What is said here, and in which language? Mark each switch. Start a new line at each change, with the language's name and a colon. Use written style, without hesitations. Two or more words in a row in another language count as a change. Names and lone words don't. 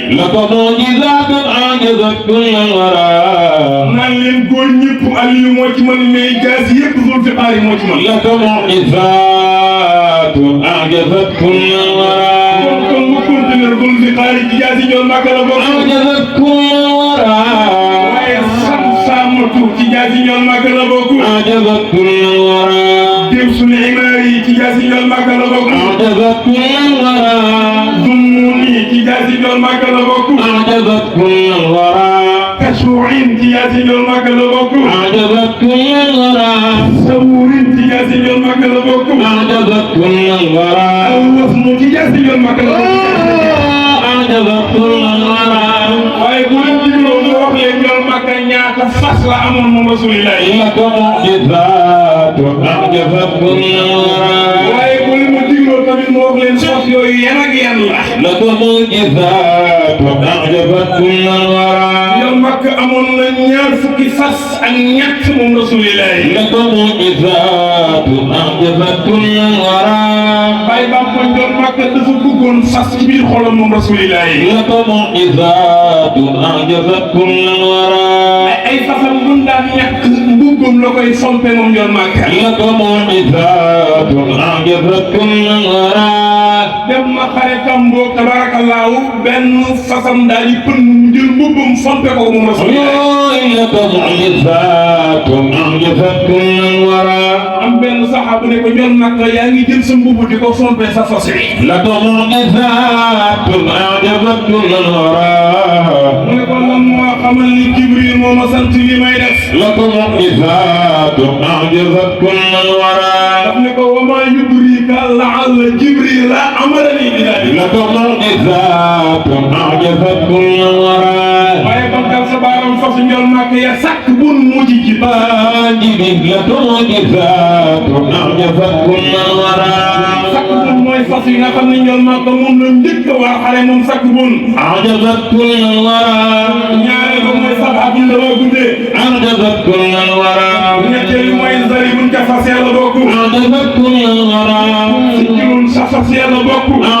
Arabic: لك معجزات أعجبت كل الورى.
Wolof: naan leen góor ñëpp Aliyu moo ci mën mais jaasi yëpp Zulfiqaari moo ci mën.
Arabic: لك معجزات أعجبت كل الورى.
Wolof: kon mu continuer Zulfiqaari ci jaasi njël Makka la bokk.
Arabic: أعجبت كل الورى.
Wolof: waaye Samsaamatu ci jaasi njël Makka la bokk.
Arabic: أعجبت كل الورى.
Wolof: Dirsul Imaari ci jaasi njël Makka la bokk.
Arabic: أعجبت كل الورى.
Wolof: Dummuuni ci jaasi njël Makka la bokk.
Arabic: أعجبت كل الورى.
Wolof: Kasuuin ci jaasi njël Makka la bokk.
Arabic: أعجبت كل الورى.
Wolof: Sawurin ci jaasi njël Makka la bokk.
Arabic: أعجبت كل الورى.
Wolof: Al-Wasnu ci jaasi njël Makka la bokk.
Arabic: أعجبت كل الورى.
Wolof: waaye bu leen digloo mu wax leen njël Makka ñaata fas la amoon moom Rasulillah.
Arabic: لك معجزات أعجبت كل الورى.
Wolof: waaye bu leen ma digloo tamit mu wax leen fas yooyu yan ak yan la.
Arabic: لك معجزات أعجبت كل الورى.
Wolof: njël Makka amoon na ñaar fukki fas ak ñett moom Rasulillah.
Arabic: لك معجزات أعجبت كل الورى.
Wolof: Baay ba ko njël Makka dafa bëggoon fas ci biir xolam moom Rasulillah.
Arabic: لك معجزات أعجبت كل الورى.
Wolof: ay fasam bu daan ñàkk mbubbam la koy sompe moom njël Makka.
Arabic: لك معجزات أعجبت كل الورى.
Wolof: dem na xaritam boobu tabaarakallaahu benn fasam daal di pën mu jël mbubbam sompe ko moom Rasulillah.
Arabic: لك معجزات أعجبت كل الورى.
Wolof: am benn saxaabu ne ko njël Makka yaa ngi jël sa mbubb di ko sompe sa fas wi.
Arabic: لك معجزات أعجبت كل الورى.
Wolof: mu ne ko lan moo xamal ni Jibril moo ma sant li may def.
Arabic: لك معجزات أعجبت كل الورى.
Wolof: daf ne ko
Arabic: وما يدريك لعل جبريل أمرني بذلك. لك معجزات أعجبت كل الورى.
Wolof: waaye bankal sa baaram fas njël Makka ya sàkk bun mujj ci
Arabic: واجب لك معجزات أعجبت كل الورى.
Wolof: sàkk bun mooy fas yi nga xam ne njël Makka moom la njëkk a war xale moom sàkk bun.
Arabic: أعجبت كل الورى.
Wolof: ñaareel ba mooy saxaabu dama guddee.
Arabic: أعجبت كل الورى.
Wolof: ñetteel bi mooy zaribun ca fas yàlla bokk.
Arabic: أعجبت كل الورى.
Wolof: sikirun sa fas yàlla bokk.